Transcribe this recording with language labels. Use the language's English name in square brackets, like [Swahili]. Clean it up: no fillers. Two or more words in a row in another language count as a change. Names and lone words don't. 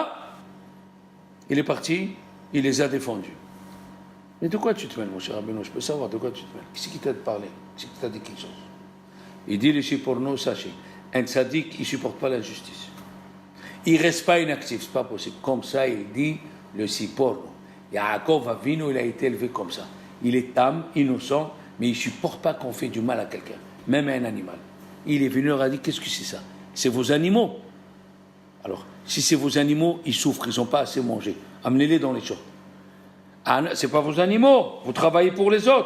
[French] Il est parti, il les a défendus. Mais de quoi tu te mêles, mon cher Rabbeinu? Je peux savoir de quoi tu te mêles. Qui c'est qui t'a parlé? Qui c'est qui t'a dit quelque chose? Il dit, les pour nous, sachez, un tzaddik, il ne supporte pas l'injustice. Il ne reste pas inactif, c'est pas possible. Comme ça, il dit, le sipor. Yaakov Avinu, il a été élevé comme ça. Il est tam, innocent, mais il ne supporte pas qu'on fait du mal à quelqu'un, même à un animal. Il est venu, il leur a dit, qu'est-ce que c'est ça? C'est vos animaux. Alors, si c'est vos animaux, ils souffrent, ils n'ont pas assez mangé. Amenez-les dans les champs. Ah, ce n'est pas vos animaux, vous travaillez pour les autres.